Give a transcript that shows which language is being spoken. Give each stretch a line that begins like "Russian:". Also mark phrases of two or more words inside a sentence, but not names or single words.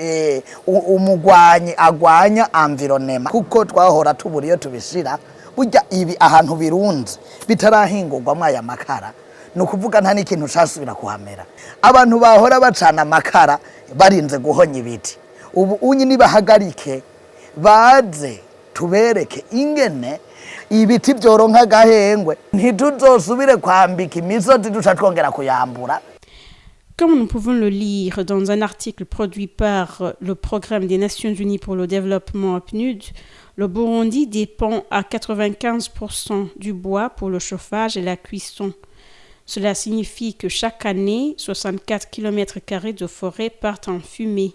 Rundi: umugwanyi agwanya environnement kuko twahora tuburiyo tubishira burya ibi ahantu birunze bitarahingurwamo aya makara no kuvuga nta n'ikintu cyasubira kuhamera abantu bahora bacana amakara barinze guhonya ibiti ubu unyi nibahagarike baze tubereke ingene ibiti byoronka gahengwe ntituzosubire kwambika imisozi duca twongera kuyambura.
French: Comme nous pouvons le lire dans un article produit par le Programme des Nations Unies pour le développement PNUD, le Burundi dépend à 95% du bois pour le chauffage et la cuisson. Cela signifie que chaque année, 64 km² de forêt partent en fumée.